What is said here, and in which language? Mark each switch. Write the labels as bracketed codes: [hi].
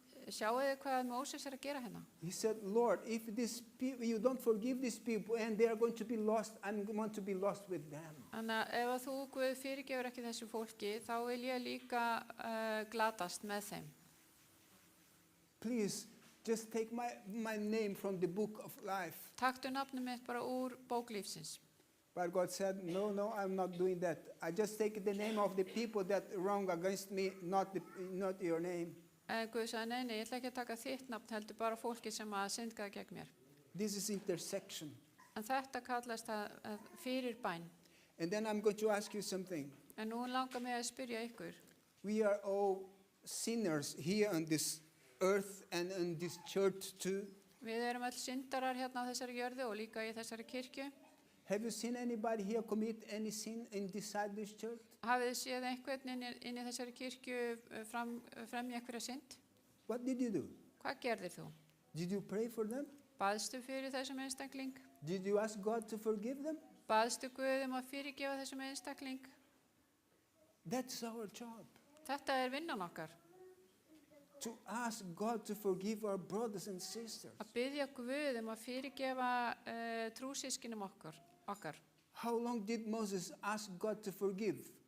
[is] Sjáu þið hvað Móses að gera hérna? [en] He said, Lord, if you don't forgive these people and they are going to be lost, I'm going to be lost with them. [is] Þannig að ef að þú, Guð, fyrirgefur ekki þessu fólki, þá vil ég líka glatast með þeim. [en] Please, just take my name from the book of life. [is] Taktu nafnið mitt bara úr bók lífsins. [en] But God said, no, I'm not doing that. I just take the name of the people that wrong against me, not your name. [is] Guð sagði, nei, ég ætla ekki að taka þitt nafn, heldur bara fólki sem að syndgaði gegn mér. [en] This is intersection. [is] En þetta kallast að fyrir bæn. [en] And then I'm going to ask you something. [is] En nú langar mig að spyrja ykkur. [en] We are all sinners here on this earth and in this church too. [is] Við erum öll syndarar hérna á þessari jörðu og líka í þessari kirkju. [en] Have you seen anybody here commit any sin inside this church? [is] Hafið þið séð einhvern inn í þessari kirkju fremja einhverja synd? [en] What did you do? [is] Hvað gerðir þú? [en] Did you pray for them? [is] Baðstu fyrir þessum einstakling? [en] Did you ask God to forgive them? [is] Baðstu Guð að fyrirgefa þessum einstakling? [en] That's our job. [is] Þetta vinnan okkar. [en] To ask God to forgive our brothers and sisters. [is] Að biðja Guð að fyrirgefa trúsískinum okkar. [en] How long did Moses ask God to forgive?